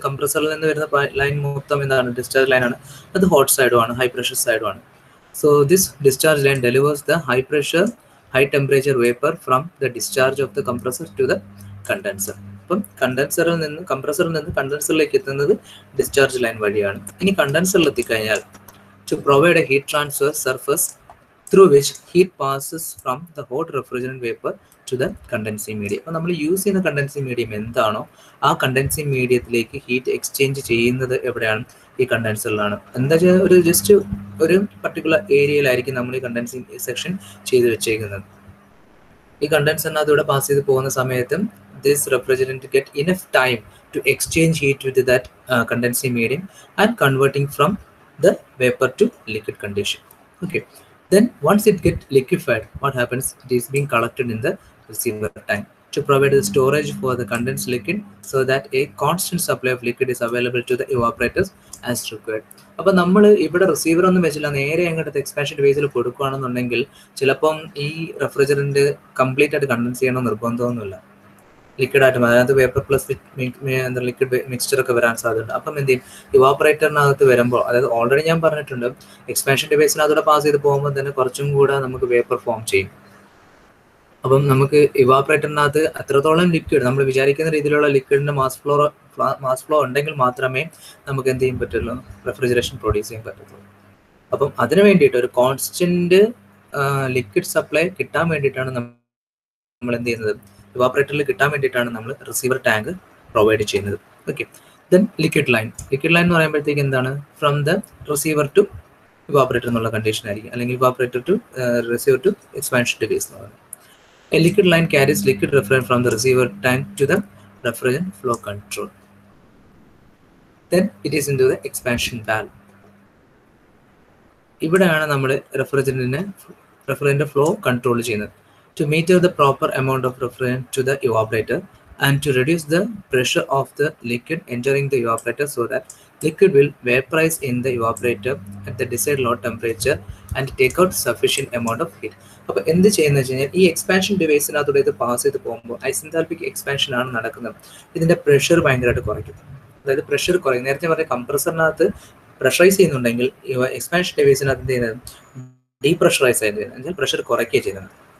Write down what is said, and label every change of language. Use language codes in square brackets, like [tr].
[ml] കംപ്രസറിൽ നിന്ന് വരുന്ന ലൈൻ മൊത്തം എന്താണ്, ഡിസ്ചാർജ് ലൈനാണ്. അത് hot സൈഡുമാണ്, high pressure സൈഡുമാണ്. [en] So this discharge line delivers the high pressure high temperature vapour from the discharge of the compressor to the condenser. [ml] അപ്പം കണ്ടൻസറിൽ നിന്ന് കംപ്രസറിൽ നിന്ന് കണ്ടൻസറിലേക്ക് എത്തുന്നത് ഡിസ്ചാർജ് ലൈൻ വഴിയാണ്. ഇനി കണ്ടൻസറിൽ എത്തിക്കഴിഞ്ഞാൽ [en] To provide a heat transfer surface through which heat passes from the hot refrigerant vapor to the condensing medium. [ml] അപ്പോൾ നമ്മൾ use ചെയ്യുന്ന കണ്ടൻസിങ് മീഡിയം എന്താണോ ആ കണ്ടൻസിങ് മീഡിയത്തിലേക്ക് ഹീറ്റ് എക്സ്ചേഞ്ച് ചെയ്യുന്നത് എവിടെയാണ്, ഈ കണ്ടൻസറിലാണ്. എന്താ വെച്ചാൽ ഒരു ജസ്റ്റ് ഒരു പർട്ടിക്കുലർ ഏരിയയിലായിരിക്കും നമ്മൾ ഈ കണ്ടൻസിങ് സെക്ഷൻ ചെയ്ത് വെച്ചേക്കുന്നത്. ഈ കണ്ടൻസറിനകത്ത് ഇവിടെ പാസ് ചെയ്ത് പോകുന്ന സമയത്തും [en] this refrigerant get enough time to exchange heat with that condensing medium and converting from the vapor to liquid condition. Okay. Then once it gets liquefied, what happens? It is being collected in the receiver tank to provide the storage for the condensed liquid so that a constant supply of liquid is available to the evaporators as required. [ml] അപ്പോൾ നമ്മൾ ഇവിടെ receiver ഒന്നും വെച്ചില്ല, നേരെ അങ്ങോട്ട് expansion ഡിവൈസിൽ കൊടുക്കുകയാണെന്നുണ്ടെങ്കിൽ ചിലപ്പം ഈ refrigerant complete ആയിട്ട് കണ്ടൻസ് ചെയ്യണം നിർബന്ധമൊന്നുമില്ല. ലിക്വിഡ് ആയിട്ട് അതായത് വേപ്പർ പ്ലസ് ലിക്വിഡ് മിക്സ്ചർ ഒക്കെ വരാൻ സാധ്യതയുണ്ട്. അപ്പം എന്ത് ചെയ്യും, ഇവാപ്പറേറ്ററിനകത്ത് വരുമ്പോൾ, അതായത് ഓൾറെഡി ഞാൻ പറഞ്ഞിട്ടുണ്ട് എക്സ്പാൻഷൻ ഡിവൈസിനകത്തൂടെ പാസ് ചെയ്ത് പോകുമ്പോൾ തന്നെ കുറച്ചും കൂടെ നമുക്ക് വേപ്പർ ഫോം ചെയ്യും. അപ്പം നമുക്ക് ഇവാപ്പറേറ്ററിനകത്ത് അത്രത്തോളം ലിക്വിഡ് നമ്മൾ വിചാരിക്കുന്ന രീതിയിലുള്ള ലിക്വിഡിൻ്റെ മാസ് ഫ്ലോ ഉണ്ടെങ്കിൽ മാത്രമേ നമുക്ക് എന്ത് ചെയ്യാൻ പറ്റുള്ളൂ, റെഫ്രിജറേഷൻ പ്രൊഡ്യൂസ് ചെയ്യാൻ പറ്റത്തുള്ളൂ. അപ്പം അതിന് വേണ്ടിയിട്ട് ഒരു കോൺസ്റ്റന്റ് ലിക്വിഡ് സപ്ലൈ കിട്ടാൻ വേണ്ടിയിട്ടാണ് നമ്മൾ എന്ത് ചെയ്യുന്നത്, ഇവാപ്പറേറ്ററിൽ കിട്ടാൻ വേണ്ടിയിട്ടാണ് നമ്മൾ റിസീവർ ടാങ്ക് പ്രൊവൈഡ് ചെയ്യുന്നത്. ഓക്കെ. ദെൻ ലിക്വിഡ് ലൈൻ എന്ന് പറയുമ്പോഴത്തേക്ക് എന്താണ്, [en] from the receiver to evaporator [ml] എന്നുള്ള കണ്ടീഷൻ ആയിരിക്കും, അല്ലെങ്കിൽ evaporator to receiver to expansion device എന്ന് പറയുന്നത്. [en] A liquid line carries liquid refrigerant from the receiver tank to the refrigerant flow control. Then it is into the expansion valve. [ml] ഇവിടെയാണ് നമ്മൾ refrigerant flow control ചെയ്യുന്നത്. [en] To meter the proper amount of refrigerant to the evaporator and to reduce the pressure of the liquid entering the evaporator so that liquid will vaporize in the evaporator at the desired low temperature and take out sufficient amount of heat. [ml] അപ്പോൾ എന്ത് ചെയ്യുന്നത് വെച്ച് കഴിഞ്ഞാൽ ഈ expansion ഡിവൈസിനകത്തൂടെ ഇത് pass ചെയ്ത് പോകുമ്പോൾ ഐസെൻതാൽപിക് expansion ആണ് നടക്കുന്നത്. ഇതിൻ്റെ പ്രഷർ ഭയങ്കരമായിട്ട് കുറയ്ക്കും. അതായത് പ്രഷർ കുറയും. നേരത്തെ പറഞ്ഞ കംപ്രസറിനകത്ത് പ്രഷറൈസ് ചെയ്യുന്നുണ്ടെങ്കിൽ എക്സ്പാൻഷൻ ഡിവൈസിനകത്ത് എന്ത് ചെയ്യുന്നത്, ഡീപ്രഷറൈസ് ആയിട്ട് എന്നാൽ പ്രഷർ കുറയ്ക്കുകയാണ് ചെയ്യുന്നത്.